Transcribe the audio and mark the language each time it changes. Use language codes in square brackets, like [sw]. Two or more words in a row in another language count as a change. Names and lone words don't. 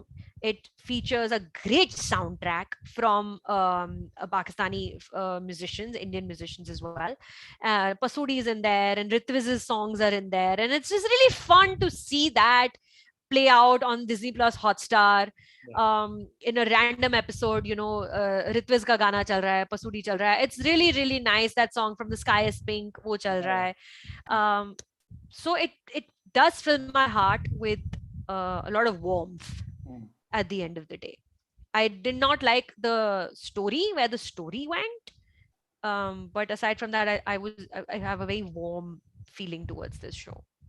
[en] It features a great soundtrack from Pakistani musicians, Indian musicians as well. Pasudi is in there, and Ritviz's songs are in there, and it's just really fun to see that play out on Disney Plus Hotstar. In a random episode, [hi] Ritviz का गाना चल रहा है, Pasudi चल रहा है. [en] It's really, really nice. That song from The Sky is Pink, [hi] वो चल रहा है. [en] So it does fill my heart with a lot of warmth at the end of the day. I did not like the story, where the story went. But aside from that, I have a very warm feeling towards this show.